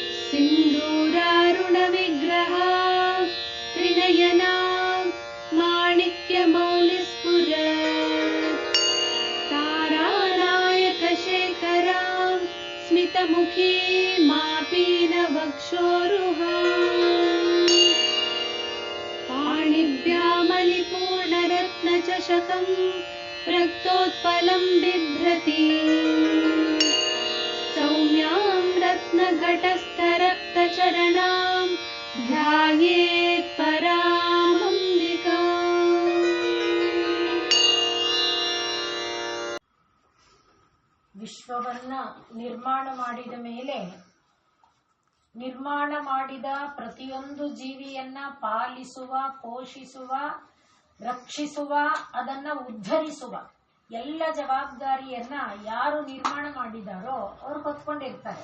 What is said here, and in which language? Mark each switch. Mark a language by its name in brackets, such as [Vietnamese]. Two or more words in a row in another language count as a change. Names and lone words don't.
[Sanskrit] सिन्दूरारुणविग्रह त्रिनयना माणिक्यमौलिस्फुरत् तारानायकशेखरां स्मितमुखी मापीनवक्षोरुहाम् पाणिभ्यामलिपूर्णरत्नचषकं रक्तोत्पलं बिभ्रति सौम्यां रत्नघटस्थरक्तचरणां ध्यायेत् परामम्बिकाम्। [Kannada] ವಿಶ್ವವನ್ನ ನಿರ್ಮಾಣ ಮಾಡಿದ ಮೇಲೆ ನಿರ್ಮಾಣ ಮಾಡಿದ ಪ್ರತಿಯೊಂದು ಜೀವಿಯನ್ನ ಪಾಲಿಸುವ, ಪೋಷಿಸುವ, ರಕ್ಷಿಸುವ, ಅದನ್ನ ಉದ್ಧರಿಸುವ ಎಲ್ಲ ಜವಾಬ್ದಾರಿಯನ್ನ ಯಾರು ನಿರ್ಮಾಣ ಮಾಡಿದಾರೋ ಅವ್ರು ಹೊತ್ಕೊಂಡಿರ್ತಾರೆ.